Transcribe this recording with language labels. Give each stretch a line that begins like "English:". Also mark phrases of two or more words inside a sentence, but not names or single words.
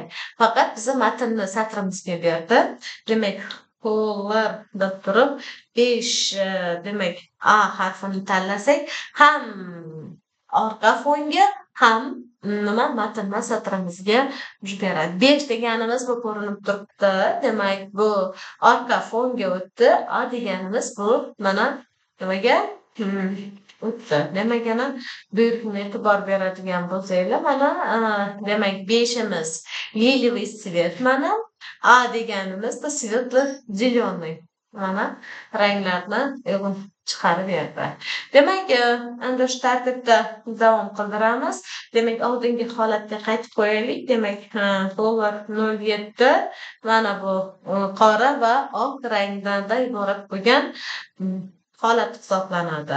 Uzbek: Faqat bizni matnni satrimizga berdi. Demak, color deb turib 5 demak a harfini tanlasak, ham orqa fonga, ham nima matnni satrimizga beradi. 5 deganimiz bu ko'rinib turibdi. Demak, bu orqa fonga o'tdi. A deganimiz bu mana nimaga o'tdi. Demak, yana buyruqni e'tibor beradigan bo'lsanglar, mana demak 5imiz
Russian: лиловый цвет,
Uzbek: mana A deganimiz bu светло-зеленый. mana ranglarni uyg'un chiqarib berdi. Demak, endi shu tartibda davom qildiramiz. Demak, oldingi holatga qaytib qo'yaylik. Demak, dollar 07 mana bu qora va oq rangdan iborat bo'lgan holat hisoblanadi.